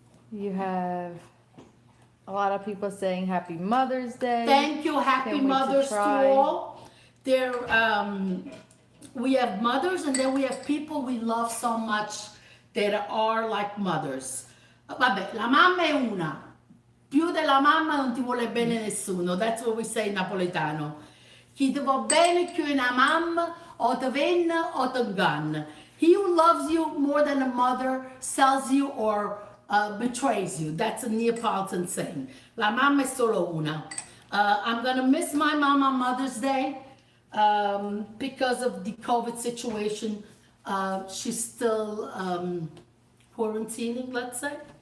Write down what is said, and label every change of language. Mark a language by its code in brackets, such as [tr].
[en] You have a lot of people saying Happy Mother's Day. Thank you. Happy Can't wait to Mothers to try. all. There, we have mothers, and then we have people we love so much that are like mothers. [it] Vabbè, la mamma è una. Più della mamma non ti vuole bene nessuno. [en] That's what we say in Napoletano. [nap] Chi ti vuole bene più una mamma, o te ven o te gann. [en] He who loves you more than a mother sells you or betrays you. That's a Neapolitan saying. [it] La mamma è solo una. [en] I'm gonna miss my mom on Mother's Day because of the COVID situation. She's still quarantining, let's say.